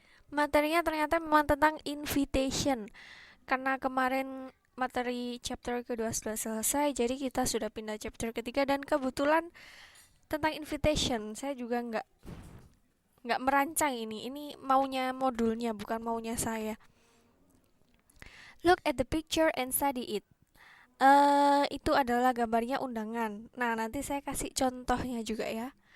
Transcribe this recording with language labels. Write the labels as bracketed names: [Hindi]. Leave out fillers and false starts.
[Indonesian] Materinya ternyata memang tentang invitation. Karena kemarin materi chapter kedua sudah selesai, jadi kita sudah pindah chapter ketiga dan kebetulan tentang invitation. Saya juga nggak merancang ini maunya modulnya, bukan maunya saya. [English] Look at the picture and study it. [Indonesian] Itu adalah gambarnya undangan. Nah, nanti saya kasih contohnya juga ya.